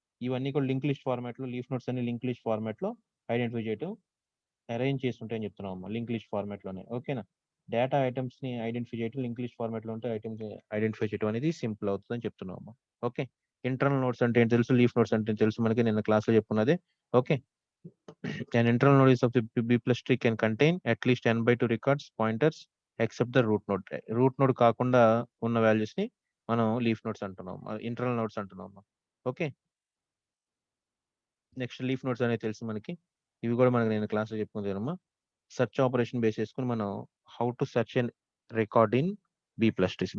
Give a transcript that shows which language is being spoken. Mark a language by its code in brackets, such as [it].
[te] ఇవన్నీ కూడా link list format లో, లీఫ్ నోట్స్ అన్ని లింక్ లిస్ట్ ఫార్మాట్ లో ఐడెంటిఫై చేయటం, అరేంజ్ చేస్తుంటాయని చెప్తున్నాం అమ్మా, లింక్ లిస్ట్ ఫార్మాట్ లోనే. ఓకేనా, డేటా ఐటమ్స్ ని ఐడెంటిఫై చేయటం లింక్ లిస్ట్ ఫార్మాట్ లో ఉంటే ఐటమ్స్ ఐడెంటిఫై చేయడం అనేది సింపుల్ అవుతుందని చెప్తున్నాం అమ్మా. ఓకే, ఇంటర్నల్ నోట్స్ అంటే ఏంటి తెలుసు, లీఫ్ నోట్స్ అంటే తెలుసు మనకి, నిన్న క్లాస్ లో చెప్పుకున్నది. [en] Okay, an internal node is of the B plus tree can contain at least n/2 records pointers except the root node. [te] Root node కాకుండా ఉన్న వాల్యూస్ ని మనం లీఫ్ నోడ్స్ అంటున్నాం, ఇంటర్నల్ నోడ్స్ అంటున్నాం. ఓకే, నెక్స్ట్ లీఫ్ నోడ్స్ అనేది తెలుసు మనకి, ఇవి కూడా మనకి నేను క్లాస్ లో చెప్పుకుంటానమ్మా. సెర్చ్ ఆపరేషన్ బేస్ చేసుకుని మనం [en] How to search and record in B plus trees.